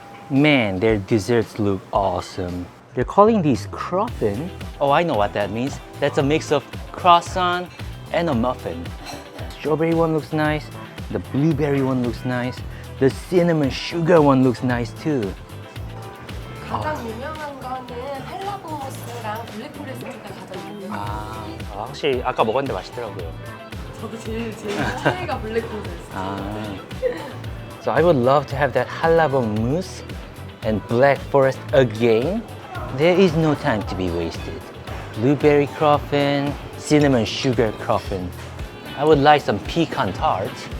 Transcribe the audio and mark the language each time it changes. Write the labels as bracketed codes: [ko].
[en] Man, their desserts look awesome. They're calling these croffin. Oh, I know what that means. That's a mix of croissant and a muffin. Strawberry one looks nice. The blueberry one looks nice. The cinnamon sugar one looks nice too. [ko] 가장 유명한 거는 헬라봉모스랑 블랙포레스트가 가장 유명해요. 확실히 아까 먹었는데 맛있더라고요. 저도 제일 최애가 블랙포레스트. [en] So I would love to have that halabo mousse and black forest again. There is no time to be wasted. Blueberry croffin, cinnamon sugar croffin. I would like some pecan tart.